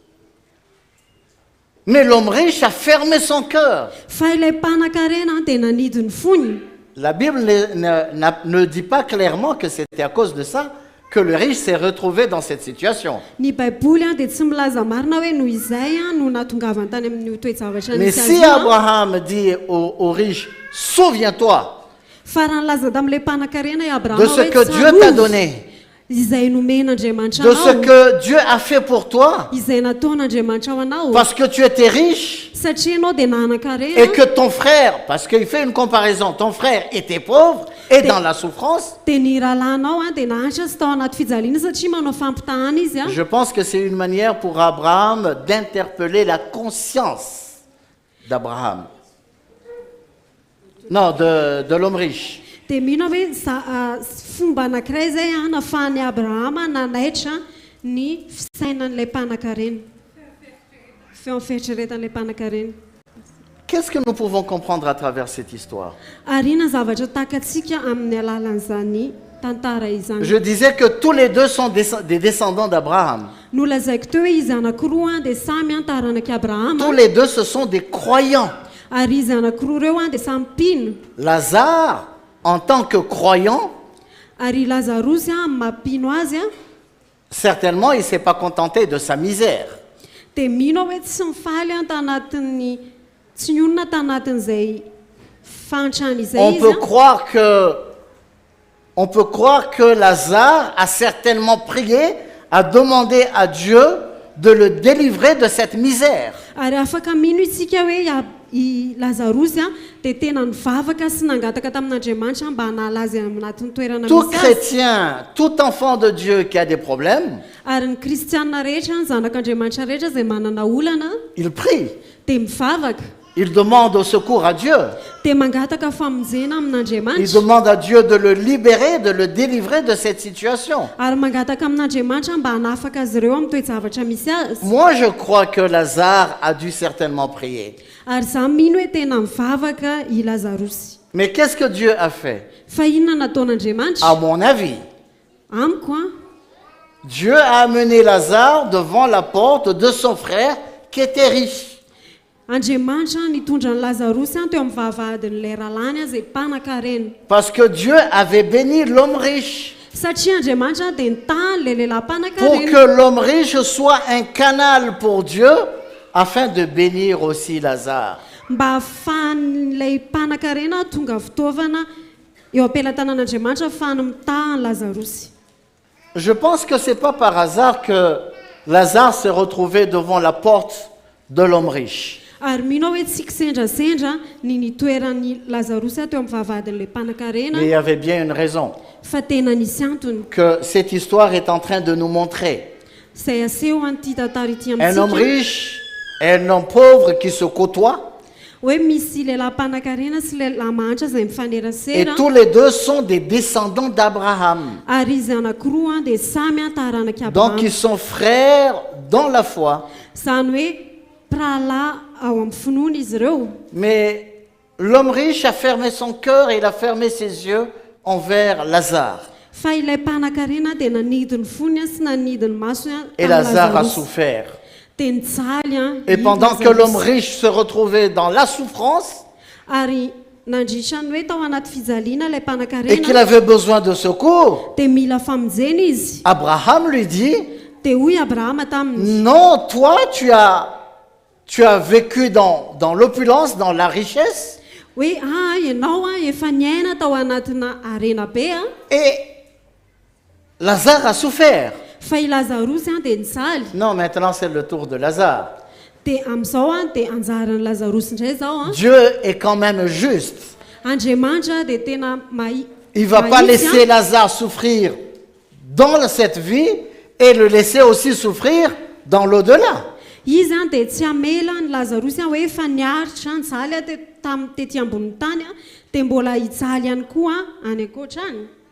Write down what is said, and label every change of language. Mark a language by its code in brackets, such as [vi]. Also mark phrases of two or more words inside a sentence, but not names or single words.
[fr] Mais l'homme riche a fermé son cœur. [mg] fa ilay mpanan-karena dia nanidiny fony [fr] La Bible ne dit pas clairement que c'était à cause de ça que le riche s'est retrouvé dans cette situation. [mg] ny baiboly dia tsy milaza marina hoe noho izay no natongavany tany amin'ny toejavatra [fr] Mais [mg] nisy [fr] si [mg] azy io [fr] Abraham dit au riche, souviens-toi [mg] fa raha nolaza tamin'ilay mpanan-karena i [fr] de [mg] abrahama [fr] ce [mg] hoe [fr] que Dieu t'a donné, [mg] izay nomen'andriamanitra [fr] de ce [mg] anao [fr] que Dieu a fait pour toi, [mg] izay nataon'andriamanitra ao anao [fr] parce que tu étais riche [mg] satria anao dia [fr] et [mg] nanan-karena [fr] que ton frère, parce qu'il fait une comparaison, ton frère était pauvre et dans la souffrance. [mg] dia ny rahalanao dia nahantra sy tao anaty fijaliana satria manao fampitahana izy a [fr] Je pense que c'est une manière pour Abraham d'interpeller la conscience d'Abraham. Non, de l'homme riche. [mg] dia mino hoe fomba anankiray zay a nafahan'ny abrahama nanaitra ny fisainan'ilay mpanan-karena feo amin'ny fieritreretan'ilay mpanan-karena [fr] Qu'est-ce que nous pouvons comprendre à travers cette histoire? [mg] ary na zavatra takantsika amin'ny alalan'izany tantara izany [fr] Je disais que tous les deux sont des descendants d'Abraham. [mg] nolazaiko teo hoe izy anankiroa dia samy antaranaky abrahama [fr] Tous les deux, ce sont des croyants. [mg] ary izy anankiroa reo dia samy mpino [fr] Lazare, en tant que croyant, [mg] ary lazarosy mampino azy a [fr] certainement, il ne s'est pas contenté de sa misère. [mg] dia mino hoe tsy mifaly tanatin'ny tsy nionona tanatin'izay fantrany izay [fr] On [mg] izy [fr] peut croire que Lazare a certainement prié, a demandé à Dieu de le délivrer de cette misère. [mg] ary afaka mino itsika hoe i lazarosy dia tena nivavaka sy nangataka tamin'andriamanitra mba hanala azy anatin'ny toerana [fr] Tout [mg] misy azy [fr] chrétien, tout enfant de Dieu qui a des problèmes, [mg] ary ny kristianina rehetra ny zanak'andriamanitra rehetra izay manana olana [fr] il prie. [mg] dia mivavaka [fr] Il demande au secours à Dieu. [mg] dia mangataka famonjena [fr] Il [mg] amin'andriamanitra [fr] demande à Dieu de le libérer, de le délivrer de cette situation. [mg] ary mangataka amin'andriamanitra mba hanafaka azy ireo amin'ny toejavatra misy azy [fr] Moi, je crois que Lazare a dû certainement prier. [mg] ary za mino hoe tena mivavaka i lazarosy [fr] Mais qu'est-ce que Dieu a fait? [mg] fa inona nataon'andriamanitra [fr] À mon avis, [mg] amiko a [fr] Dieu a amené Lazare devant la porte de son frère qui était riche. [mg] andriamanitra nitondra ny lazarosy teo amin'ny vavahadin'ilay rahalany zay mpanan-karena [fr] Parce que Dieu avait béni l'homme riche [mg] satria andriamanitra dia nitany le lehilahy [fr] pour [mg] mpanan-karena [fr] que l'homme riche soit un canal pour Dieu afin de bénir aussi Lazare. [mg] mba ahafahan'ilay mpanan-karena tonga fitaovana eo am-pelatanan'andriamanitra ahafahany mitahany lazarosy [fr] Je pense que ce n'est pas par hasard que Lazare s'est retrouvé devant la porte de l'homme riche. [mg] ary mino hoe tsy kisendrasendra ny nitoeran'ny lazarosy teo amin'ny vavahadin'ilay mpanan-karena [fr] Mais il y avait bien une raison [mg] fa tena nisy antony [fr] que cette histoire est en train de nous montrer. [mg] izay aseho an'ity tantara ity [fr] Un homme [mg] amintsika [fr] riche et un homme pauvre qui se côtoient [mg] hoe misy lehilahy mpanan-karena sy lehilahy mahantra izay [fr] et [mg] mifanerasera [fr] tous les deux sont des descendants d'Abraham. [mg] ary izy anankiroa dia samy antaranaky [fr] Donc [mg] abrahama [fr] ils sont frères dans la foi. [mg] izany hoe pralahy ao amin'ny finoana izy ireo [fr] Mais l'homme riche a fermé son cœur et il a fermé ses yeux envers Lazare. [mg] fa ilay mpanan-karena dia nanidiny fony sy nanidiny maso [fr] Et Lazare a souffert. [mg] dia nijaly [fr] Et pendant que l'homme riche se retrouvait dans la souffrance [mg] ary nandritrany hoe tao anaty fijaliana ilay [fr] et qu'il [mg] mpanan-karena [fr] avait besoin de secours, [mg] dia mila famonjena izy [fr] Abraham lui dit, [mg] dia hoy abrahama taminy [fr] non, toi tu as vécu dans l'opulence, dans la richesse, [mg] hoe ianao efa niaina tao anatina arena be [fr] et Lazare a souffert. [mg] fa i lazarosy dia nijaly [fr] Non, maintenant c'est le tour de Lazare. [mg] dia amin'izao dia anjaran'ny lazarosy indray zao [fr] Dieu est quand même juste. [mg] andriamanitra dia tena [fr] Il ne va pas laisser Lazare souffrir dans cette vie et le laisser aussi souffrir dans l'au-delà. [mg] izy dia tsy amela ny lazarosy hoe efa niaritra nijaly tetỳ ambonin'ny tany dia mbola hijaly ihany koa any ankoatra any